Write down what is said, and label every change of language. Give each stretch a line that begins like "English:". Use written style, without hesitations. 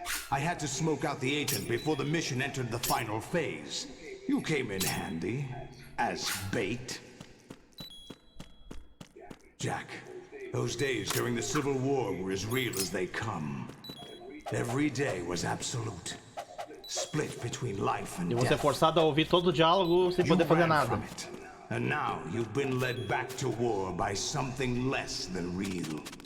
English: I had to smoke out the agent before the mission entered the final phase. You came in handy, as bait. Jack, those days during the Civil War were as real as they come. Every day was absolute. Split between life and
Portuguese: E você é forçado a ouvir todo o diálogo sem poder fazer nada.
English: And now you've been led back to war by something less than real.